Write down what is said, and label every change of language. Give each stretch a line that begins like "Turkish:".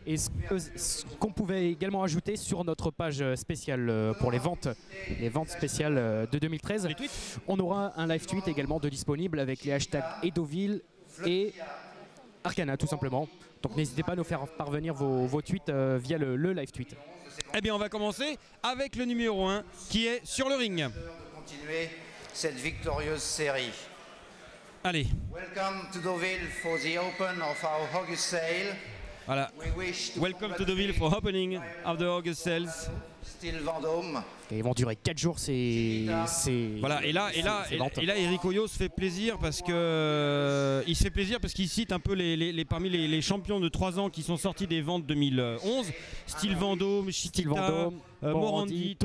French: Et ce qu'on pouvait également ajouter sur notre page spéciale pour les ventes spéciales de 2013, on aura un live tweet également de disponible avec les hashtags Edoville et Arcana tout simplement. Donc n'hésitez pas à nous faire parvenir vos tweets via le live tweet. Eh bien on va commencer avec le numéro 1 qui est sur le ring. Continuer cette victorieuse série. Allez.
English: Welcome to Deauville for the open of our August sale.
French: Voilà.
English: Welcome to Deauville for opening of the August sales.
French: Style Vendôme. Et ils vont durer 4 jours, c'est voilà. Et là, Eric Oyo se fait plaisir parce que qu'il cite un peu parmi les champions de 3 ans qui sont sortis des ventes 2011, Style Vendôme, Chiquita, Morandi,